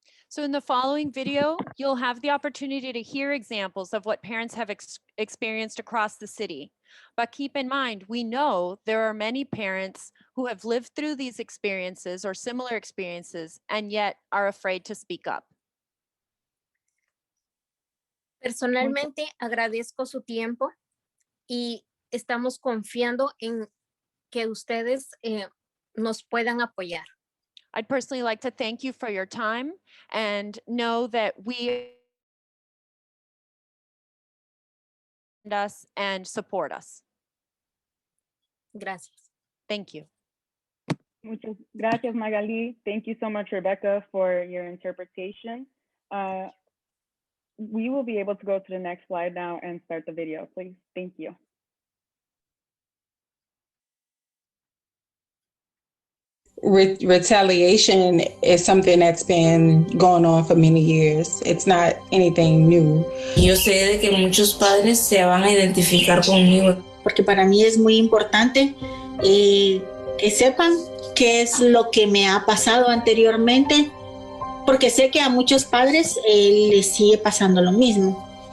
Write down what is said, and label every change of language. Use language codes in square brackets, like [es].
[en] So in the following video, you'll have the opportunity to hear examples of what parents have experienced across the city. But keep in mind, we know there are many parents who have lived through these experiences or similar experiences and yet are afraid to speak up. [es] Personalmente agradezco su tiempo y estamos confiando en que ustedes nos puedan apoyar. [en] I'd personally like to thank you for your time and know that we us and support us. [es] Gracias. [en] Thank you. [es] Muchas gracias, [en] Magali. Thank you so much, Rebecca, for your interpretation. We will be able to go to the next slide now and start the video, please. Thank you. Retaliation is something that's been going on for many years. It's not anything new. [es] Yo sé de que muchos padres se van a identificar conmigo. Porque para mí es muy importante que sepan qué es lo que me ha pasado anteriormente, porque sé que a muchos padres les sigue pasando lo mismo.